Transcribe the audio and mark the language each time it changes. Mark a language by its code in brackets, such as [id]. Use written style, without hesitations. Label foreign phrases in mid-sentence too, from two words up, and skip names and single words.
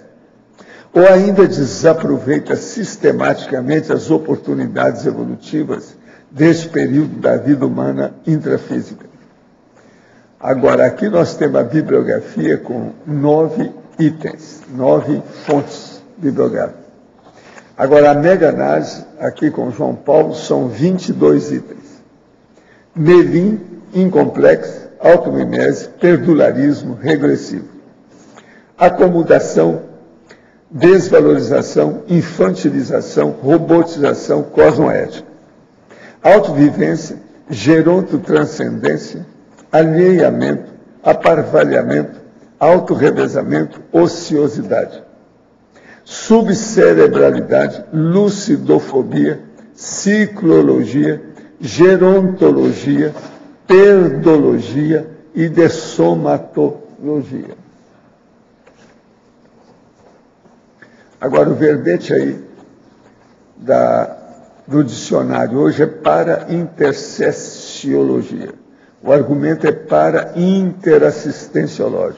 [pt] Ou ainda desaproveita sistematicamente as oportunidades evolutivas deste período da vida humana intrafísica? Agora, aqui nós temos a bibliografia com 9 itens, 9 fontes bibliográficas. Agora, a mega-análise, aqui com João Paulo, são 22 itens. Melim, incomplexo, automimese, perdularismo, regressivo. Acomodação, desvalorização, infantilização, robotização, cosmoética. Autovivência, gerontotranscendência, alheamento, aparvalhamento, autorrevezamento, ociosidade. Subcerebralidade, lucidofobia, ciclologia, gerontologia, perdologia e de somatologia. Agora, o verbete aí do dicionário hoje é para intercessiologia. O argumento é para interassistenciológico.